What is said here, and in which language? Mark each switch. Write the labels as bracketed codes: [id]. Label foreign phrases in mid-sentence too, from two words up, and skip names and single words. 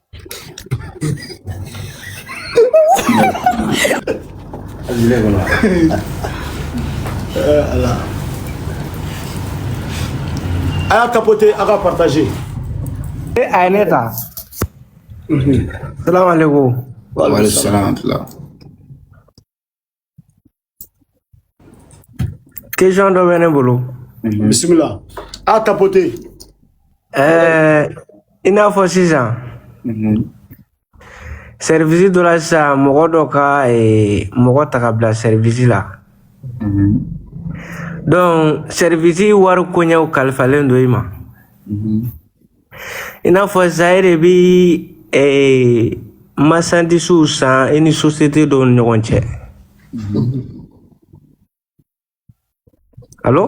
[bm] a y'a tapoter a ka partager a ye ne ta salamaleykum [ar] وعليكم السلام [bm] question dɔ bɛ ne bolo bisimila a y'a tapoter i n'a fɔ sisan service dɔ la sisan mɔgɔ dɔ ka mɔgɔ ta ka bila service la donc service wari koɲɛw kalifalen don i ma i n'a fɔ sisan e de bɛ marchandise san i ni société dɔw ni ɲɔgɔn cɛ allo